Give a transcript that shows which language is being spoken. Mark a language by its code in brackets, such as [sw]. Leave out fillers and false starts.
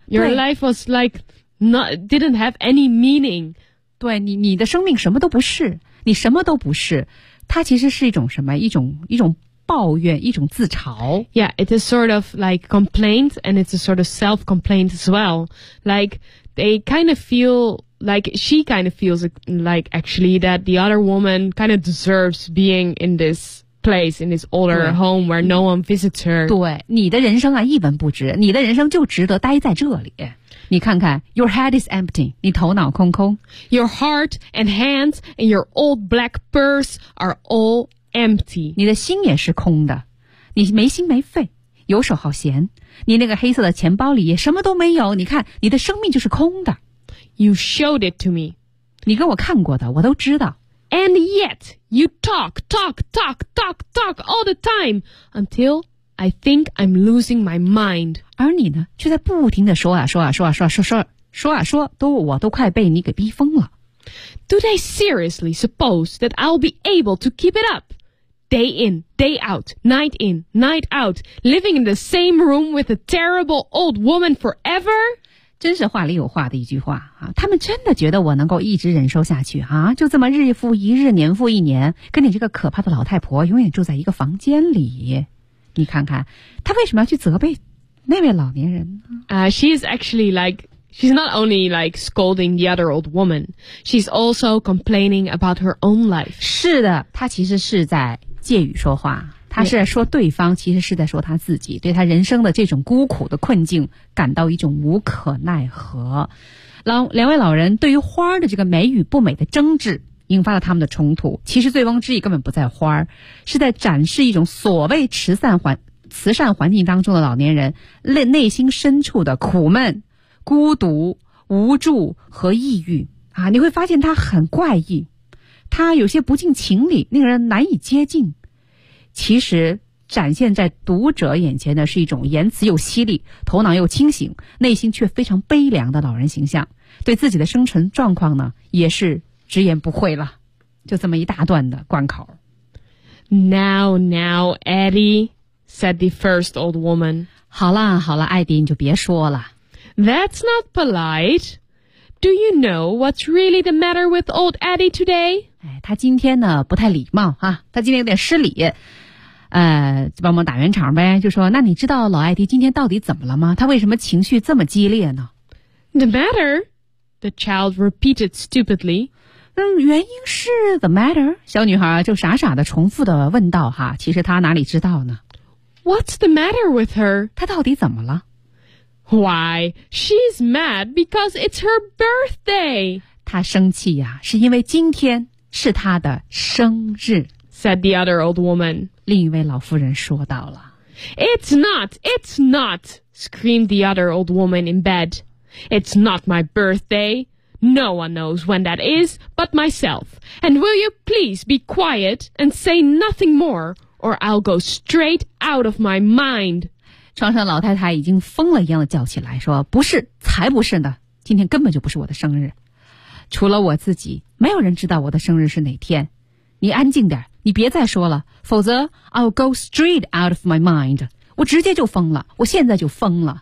[en] Your life was like not didn't have any meaning. [zh] 对你的生命什么都不是。你什么都不是，它其实是一种什么？一种抱怨，一种自嘲。 [en] Yeah, it is sort of like complaint, and it's a sort of self-complaint as well. Like, they kind of feel, like, she kind of feels like, actually, that the other woman kind of deserves being in this place, in this older home where no one visits her. [zh] 对，你的人生啊，一文不值，你的人生就值得待在这里。你看看 ， [en] Your head is empty. [zh] 你头脑空空。 [en] Your heart and hands and your old black purse are all empty. [zh] 你的心也是空的，你没心没肺，游手好闲。你那个黑色的钱包里也什么都没有。你看，你的生命就是空的。 [en] You showed it to me. [zh] 你给我看过的，我都知道。 [en] And yet you talk all the time until. I think I'm losing my mind. [zh] 而你呢，却在不停地说啊说啊说啊说啊说啊说啊说啊说，都我都快被你给逼疯了。 [en] Do they seriously suppose that I'll be able to keep it up? Day in, day out, night in, night out, living in the same room with a terrible old woman forever? [zh] 真是话里有话的一句话啊！他们真的觉得我能够一直忍受下去啊？就这么日复一日，年复一年，跟你这个可怕的老太婆永远住在一个房间里。你看看，他为什么要去责备那位老年人呢？ [en] She is actually like, she's not only like scolding the other old woman, she's also complaining about her own life. [zh] 是的，他其实是在借语说话，他是在说对方，其实是在说他自己，对他人生的这种孤苦的困境感到一种无可奈何。两位老人对于花的这个美与不美的争执引发了他们的冲突，其实醉翁之意根本不在花儿，是在展示一种所谓慈善环境当中的老年人内心深处的苦闷、孤独、无助和抑郁啊！你会发现他很怪异，他有些不近情理，令人难以接近。其实展现在读者眼前的是一种言辞又犀利、头脑又清醒、内心却非常悲凉的老人形象，对自己的生存状况呢，也是直言不讳了，就这么一大段的关口。 [en] Now, Eddie, said the first old woman. [zh] 好啦好啦，艾迪，你就别说了。 [en] That's not polite. Do you know what's really the matter with old Eddie today? [zh] 他今天呢不太礼貌啊，他今天有点失礼。帮忙打圆场呗，就说那你知道老艾迪今天到底怎么了吗？他为什么情绪这么激烈呢？ [en] The matter, the child repeated stupidly. [zh] 原因是 [en] the matter? [zh] 小女孩就傻傻地重复地问道哈，其实她哪里知道呢？ [en] What's the matter with her? [zh] 她到底怎么了？ [en] Why, she's mad because it's her birthday. [zh] 她生气呀，是因为今天是她的生日。 [en] Said the other old woman. [zh] 另一位老妇人说到了。 [en] It's not, screamed the other old woman in bed. It's not my birthday. No one knows when that is but myself. And will you please be quiet and say nothing more, or I'll go straight out of my mind. [zh] 床上老太太已经疯了一样的叫起来，说不是，才不是呢，今天根本就不是我的生日。除了我自己，没有人知道我的生日是哪天。你安静点，你别再说了，否则 [en] I'll go straight out of my mind. [zh] 我直接就疯了，我现在就疯了。